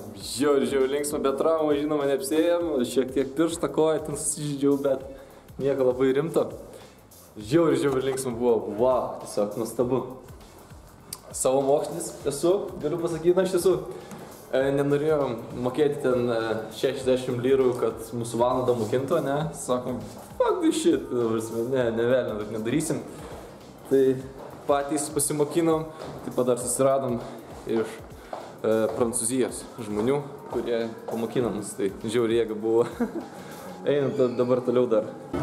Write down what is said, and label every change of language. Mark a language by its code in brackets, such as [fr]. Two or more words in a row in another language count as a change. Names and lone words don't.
[lt] Žiauriai linksma, bet traumą, žinoma, neapsėjom. Šiek tiek pirštą koją ten susižydžiau, bet nieko labai rimto. Žiauriai linksma buvo. Wow, tiesiog nuostabu. Savo mokslis esu, galiu pasakyti, na iš tiesų. Nenorėjom mokėti ten 60 lyrų, kad mūsų valandą mokintų, ne? Sakom, [en] fuck this shit, [lt] ne velnio, taip nedarysim. Tai patys pasimokinom, taip pat dar susiradom iš Prancūzijos žmonių, kurie pamokino mus, tai žiauriai jėga buvo. Einam dabar toliau dar.